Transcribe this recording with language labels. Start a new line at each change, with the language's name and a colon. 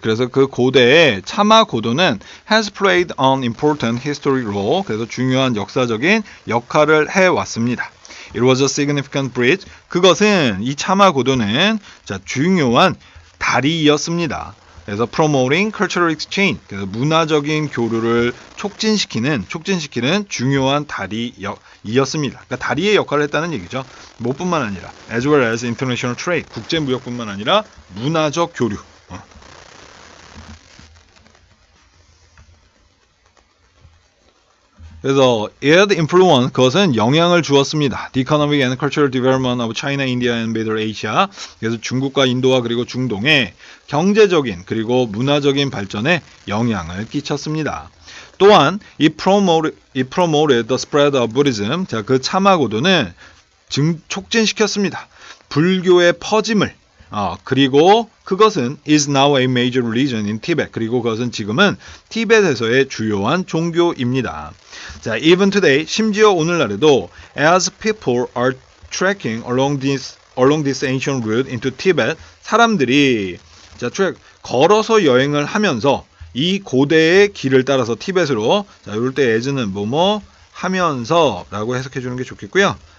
Korean: 그래서 그 고대의 차마 고도는
English: has played an important historic role.
Korean: 그래서 중요한 역사적인 역할을 해왔습니다.
English: It was a significant bridge.
Korean: 그것은, 이 차마 고도는, 자, 중요한 다리였습니다.
English: 그래서 promoting cultural exchange.
Korean: 그래서 문화적인 교류를 촉진시키는 중요한 다리였습니다. 그러니까 다리의 역할을 했다는 얘기죠. 뭐뿐만 아니라
English: as well as international trade,
Korean: 국제 무역뿐만 아니라 문화적 교류. 그래서
English: it influenced,
Korean: 그것은 영향을 주었습니다.
English: The economic and cultural development of China, India and Middle Asia.
Korean: 그래서 중국과 인도와 그리고 중동의 경제적인 그리고 문화적인 발전에 영향을 끼쳤습니다.
English: 또한 it promoted the spread of Buddhism.
Korean: 자, 그 차마 고도는 촉진시켰습니다. 불교의 퍼짐을. 그리고 그것은
English: is now a major religion in Tibet.
Korean: 그리고 그것은 지금은 티벳에서의 주요한 종교입니다. 자,
English: even today,
Korean: 심지어 오늘날에도
English: as people are trekking along this ancient route into Tibet,
Korean: 사람들이 걸어서 여행을 하면서 이 고대의 길을 따라서 티벳으로, 자, 이럴 때 as는 뭐뭐 하면서라고 해석해 주는 게 좋겠고요.